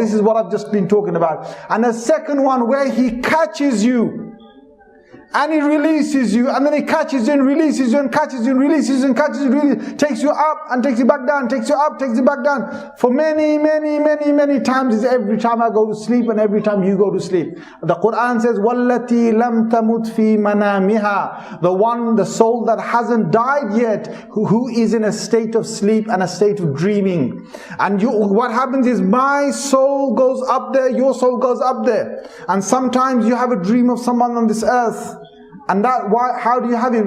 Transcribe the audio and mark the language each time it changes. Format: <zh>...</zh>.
<en>This is what I've just been talking about. And the second one where He catches you and He releases you, and then He catches you and releases you and catches you and releases you and catches you, takes you up and takes you back down, takes you up, takes you back down. For many times. Is every time I go to sleep and every time you go to sleep. The Quran says,</en> <ar>وَالَّتِي لَمْ تَمُتْ فِي مَنَامِهَا.</ar> <en>The soul that hasn't died yet, who is in a state of sleep and a state of dreaming. And what happens is, my soul goes up there, your soul goes up there. And sometimes you have a dream of someone on this earth. And how do you have it?</en>